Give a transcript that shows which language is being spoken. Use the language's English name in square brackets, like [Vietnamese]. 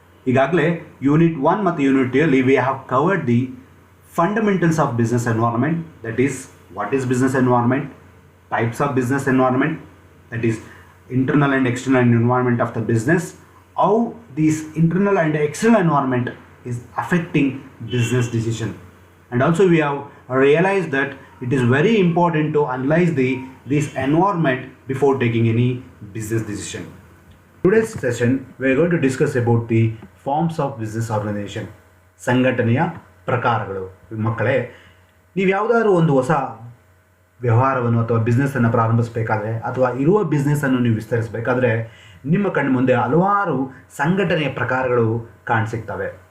[Kannada] ಈಗಾಗಲೇ [English] unit 1 [Kannada] ಮತ್ತು [English] Unit 2 we have covered the fundamentals of business environment, that is what is business environment, types of business environment, that is internal and external environment of the business, how this internal and external environment is affecting business decision. And also we have realized that it is very important to analyze this environment before taking any business decision. Today's session we are going to discuss about the forms of business organization. [Kannada] ಸಂಘಟನೆಯ ಪ್ರಕಾರಗಳು. ಮಕ್ಕಳೇ, ನೀವು ಯಾವುದಾದ್ರೂ ಒಂದು ಹೊಸ ವ್ಯವಹಾರವನ್ನು ಅಥವಾ ಬಿಸ್ನೆಸ್ಸನ್ನು ಪ್ರಾರಂಭಿಸಬೇಕಾದ್ರೆ ಅಥವಾ ಇರುವ ಬಿಸ್ನೆಸ್ಸನ್ನು ನೀವು ವಿಸ್ತರಿಸಬೇಕಾದ್ರೆ ನಿಮ್ಮ ಕಣ್ಣು ಮುಂದೆ ಹಲವಾರು ಸಂಘಟನೆಯ ಪ್ರಕಾರಗಳು ಕಾಣಸಿಗ್ತವೆ.